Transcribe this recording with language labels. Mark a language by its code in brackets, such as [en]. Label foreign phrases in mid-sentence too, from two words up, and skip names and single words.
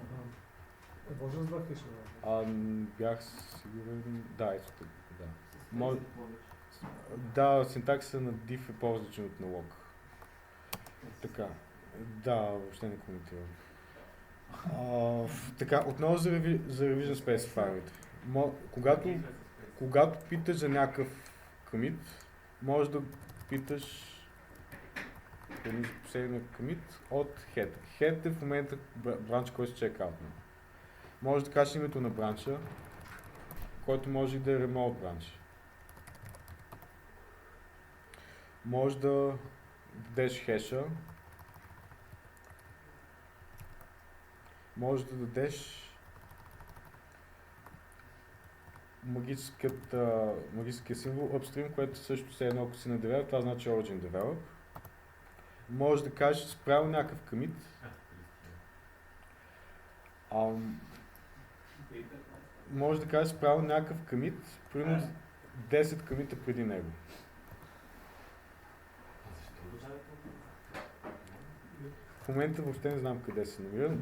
[bg] Може с два хеша. Бях сигурен... Да, ето тук, да. С Може- тези повече. Да, синтаксиса на div е по-различен от на log. Така. Да, въобще не коментирам. Така, отново за [en] revision specifier- [bg] ите. Когато питаш за някакъв commit, можеш да питаш последния commit от head. Head е в момента бранч, който се чекаутна. Може да кажеш името на бранча, който може и да е remote бранч. Може да дадеш хеша. Може да дадеш магическия символ upstream, което също се едно, ако си на develop, това значи [en] origin develop. [bg] Може да кажеш спрямо някакъв commit. Може да кажеш спрямо някакъв commit, примерно 10 commit преди него. В момента въобще не знам къде се намирам.